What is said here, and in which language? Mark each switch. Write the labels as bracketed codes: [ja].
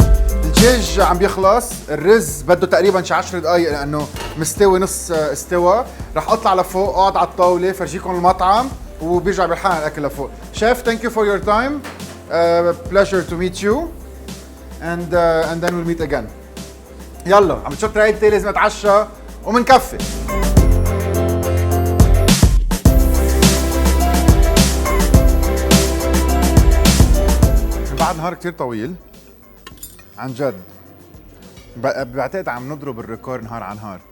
[ar] الدجاج عم بيخلص، الرز بده تقريبا شي 10 دقائق لانه مستوي نص استوى. رح اطلع لفوق اقعد على الطاوله فرجيكم المطعم وبيرجع بالحال الاكل لفوق. [en] Chef thank you for your time. pleasure to meet you and then we'll meet again. [ar] يلا عم تشوف رايتي لازم اتعشى ومنكفي. بعد نهار كتير طويل عن جد، بعتقد عم نضرب الريكور نهار عن نهار.